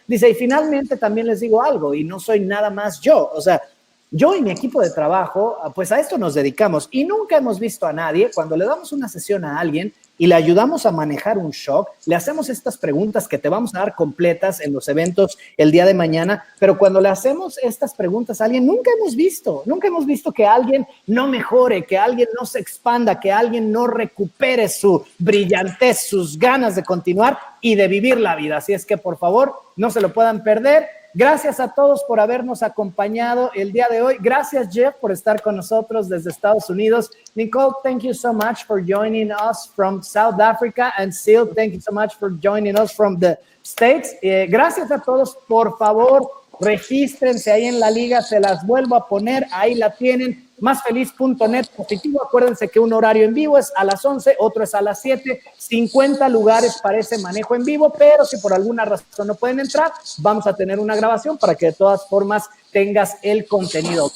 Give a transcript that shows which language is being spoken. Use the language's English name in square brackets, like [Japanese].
[Spanish] Dice, y finalmente también les digo algo, y no soy nada más yo, o sea, yo y mi equipo de trabajo, pues a esto nos dedicamos y nunca hemos visto a nadie, cuando le damos una sesión a alguien y le ayudamos a manejar un shock, le hacemos estas preguntas que te vamos a dar completas en los eventos el día de mañana, pero cuando le hacemos estas preguntas a alguien, nunca hemos visto que alguien no mejore, que alguien no se expanda, que alguien no recupere su brillantez, sus ganas de continuar y de vivir la vida. Así es que, por favor, no se lo puedan perder. Gracias a todos por habernos acompañado el día de hoy. Gracias, Jeff, por estar con nosotros desde Estados Unidos. [English] Nicole, thank you so much for joining us from South Africa. And Sil, thank you so much for joining us from the States. [Spanish] Gracias a todos. Por favor, regístrense ahí en la liga. Se las vuelvo a poner. Ahí la tienen. Másfeliz.net positivo. Acuérdense que un horario en vivo es a las 11, otro es a las 7. 50 lugares para ese manejo en vivo, pero si por alguna razón no pueden entrar, vamos a tener una grabación para que de todas formas tengas el contenido.